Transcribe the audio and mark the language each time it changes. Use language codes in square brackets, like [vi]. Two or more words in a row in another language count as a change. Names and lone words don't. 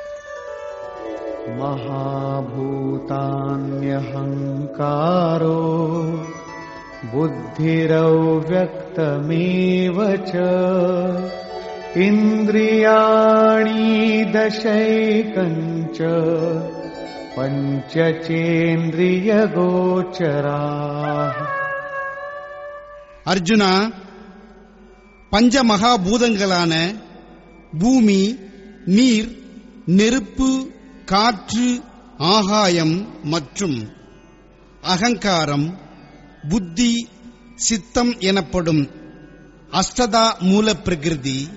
[sa] மகாபூதான்யஹங்காரோ बुद्धिरव्यक्तमेव च इन्द्रियाणि दशैकञ्च पञ्चचेन्द्रियगोचराः. [ta] அர்ஜுனா, பஞ்ச மகாபூதங்களான பூமி, நீர், நெருப்பு, காற்று, ஆகாயம் மற்றும் அகங்காரம், புத்தி, சித்தம் எனப்படும் அஷ்டதா மூல பிரகிருதி,